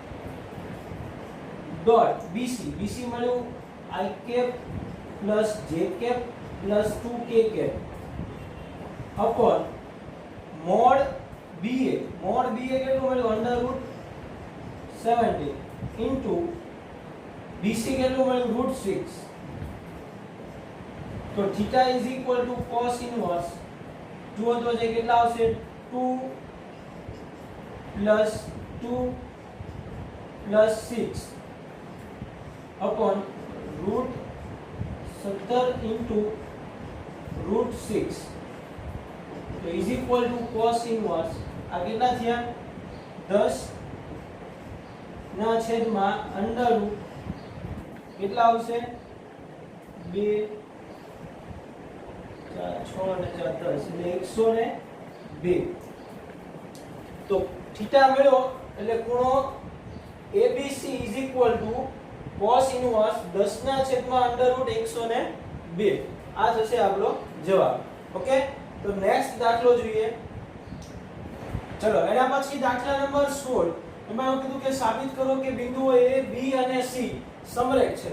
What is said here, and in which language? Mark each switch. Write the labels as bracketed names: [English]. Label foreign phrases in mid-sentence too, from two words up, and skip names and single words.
[Gujarati] ડોટ BC મળ્યું [English] I cap plus J cap plus 2K cap upon mod BA [Gujarati] કેટલું મળ્યું [English] under root 70 into BC [Gujarati] કેટલું મળ્યું રૂટ 6. તો θ [English] is equal to cos inverse [Gujarati] જુઓ તો જે કેટલા આવશે 2 [English] plus 2 plus 6 upon root 17 into root 6 [Gujarati] તો [English] is equal to cos inverse [Gujarati] આ કેટલા થયા 10 ના છેદમાં [English] under root [Gujarati] કેટલા આવશે 2 4 6 અને 4 10 એટલે 102. તો થીટા મળ્યો એટલે ખૂણો ABC [English] is equal to cos inverse [Gujarati] 10 ના છેદમાં [English] under root [Gujarati] 102 2 આ થશે આપણો જવાબ. ઓકે, તો નેક્સ્ટ દાખલો જોઈએ. ચલો એના પછી દાખલા નંબર 16. એમાં એવું કીધું કે સાબિત કરો કે બિંદુઓ A, B અને C સમરેખ છે.